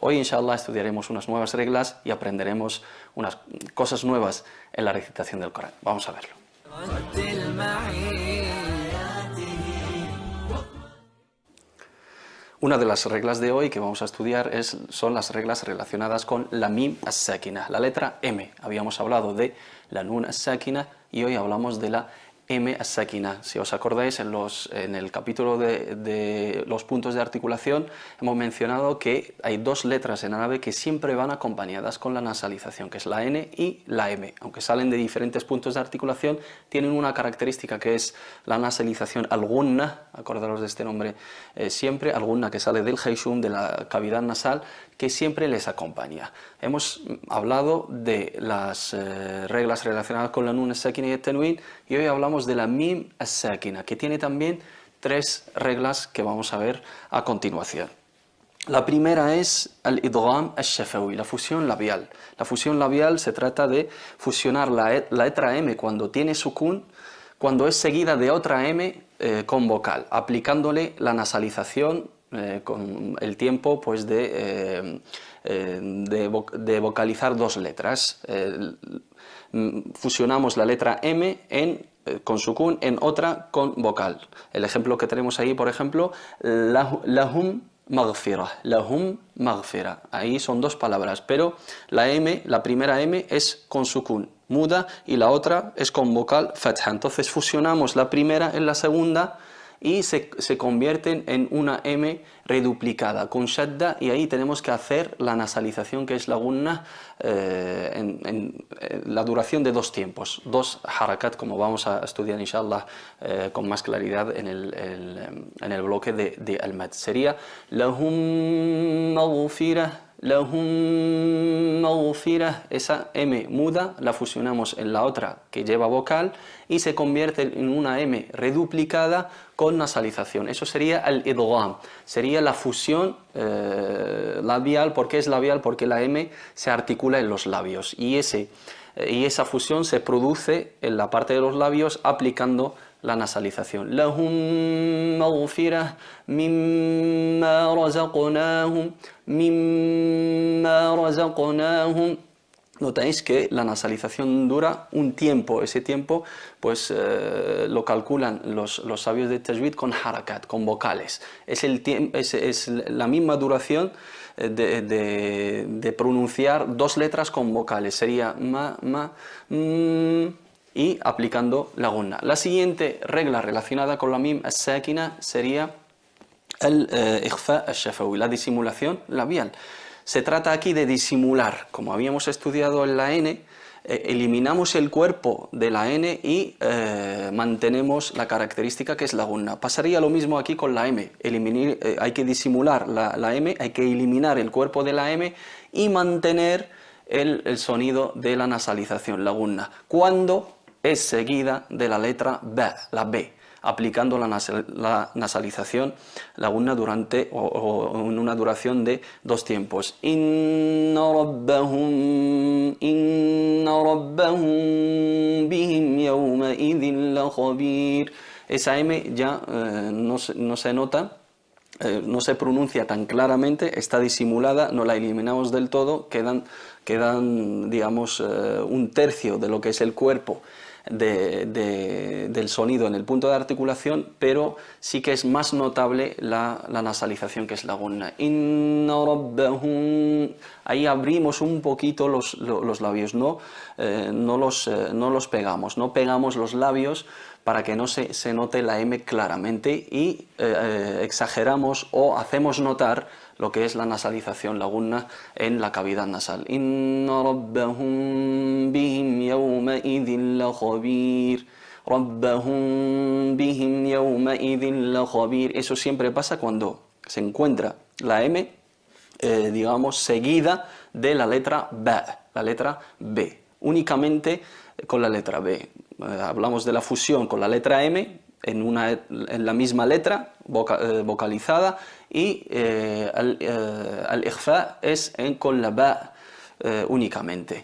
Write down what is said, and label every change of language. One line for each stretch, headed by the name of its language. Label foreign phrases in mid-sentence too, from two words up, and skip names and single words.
Spanish: Hoy, inshallah, estudiaremos unas nuevas reglas y aprenderemos unas cosas nuevas en la recitación del Corán. Vamos a verlo. Una de las reglas de hoy que vamos a estudiar son las reglas relacionadas con la
Arabic: ميم الساكنة,
Spanish: la letra M. Habíamos hablado de la
Arabic: نون الساكنة
Spanish: y hoy hablamos de la M as-Sakina. Si os acordáis, en el capítulo de los puntos de articulación hemos mencionado que hay 2 letras en árabe que siempre van acompañadas con la nasalización, que es la N y la M. Aunque salen de diferentes puntos de articulación, tienen una característica, que es la nasalización al-gunna. Acordaros de este nombre siempre, al-gunna, que sale del hayshum, de la cavidad nasal, que siempre les acompaña. Hemos hablado de las reglas relacionadas con la
Arabic: نون الساكنة
Spanish: y el Tanwin, y hoy hablamos de la
Arabic: ميم الساكنة,
Spanish: que tiene también 3 reglas que vamos a ver a continuación. La primera es el
Arabic: إدغام الشفوي,
Spanish: la fusión labial. La fusión labial se trata de fusionar la letra M cuando tiene sukun, cuando es seguida de otra M con vocal, aplicándole la nasalización con el tiempo, pues, de vocalizar 2 letras. Fusionamos la letra M con sukun en otra con vocal. El ejemplo que tenemos ahí, por ejemplo,
Arabic: لهم مغفرة، لهم مغفرة.
Spanish: Ahí son 2 palabras, pero la primera M es con sukun muda y la otra es con vocal fatha. Entonces fusionamos la primera en la segunda y se convierten en una M reduplicada con shadda, y ahí tenemos que hacer la nasalización, que es la gunna, en la duración de 2 tiempos, 2 harakat, como vamos a estudiar inshallah con más claridad en el bloque de al-mad.
Arabic: Sería لهم مغفرة، لهم مغفرة.
Spanish: Esa M muda la fusionamos en la otra que lleva vocal y se convierte en una M reduplicada con nasalización. Eso sería el idgham, sería la fusión labial. ¿Por qué es labial? Porque la M se articula en los labios y esa fusión se produce en la parte de los labios aplicando la nasalización.
Arabic: لهم مغفرة مما رزقناهم، مما رزقناهم.
Spanish: Notáis que la nasalización dura un tiempo. Ese tiempo, pues, lo calculan los sabios de tajwid con harakat, con vocales. Es la misma duración de pronunciar 2 letras con vocales. Sería ma, y aplicando la gunna. La siguiente regla relacionada con la
Arabic: ميم الساكنة
Spanish: sería el
Arabic: إخفاء الشفوي,
Spanish: la disimulación labial. Se trata aquí de disimular, como habíamos estudiado en la N, eliminamos el cuerpo de la N y mantenemos la característica que es la gunna. Pasaría lo mismo aquí con la M. Hay que disimular la M, hay que eliminar el cuerpo de la M y mantener el sonido de la nasalización, la gunna, cuando es seguida de la letra B, la B. aplicando la nasalización, la gunna durante o en una duración de 2 tiempos.
Arabic: إن ربهم بهم يومئذ لخبير.
Spanish: Esa M ya no se nota, no se pronuncia tan claramente, está disimulada, no la eliminamos del todo, quedan digamos, 1/3 de lo que es el cuerpo del sonido en el punto de articulación, pero sí que es más notable la nasalización, que es la gunna.
Arabic: إن ربهم.
Spanish: Ahí abrimos un poquito los labios, no los pegamos, no pegamos los labios para que no se note la M claramente, y exageramos o hacemos notar lo que es la nasalización, la gunna, en la cavidad nasal.
Arabic: إن ربهم بهم يومئذ لخبير. ربهم بهم يومئذ لخبير.
Spanish: Eso siempre pasa cuando se encuentra la M, digamos, seguida de la letra B, únicamente con la letra B. Hablamos de la fusión con la letra M en la misma letra vocalizada, y al-ikhfa es con la ba únicamente.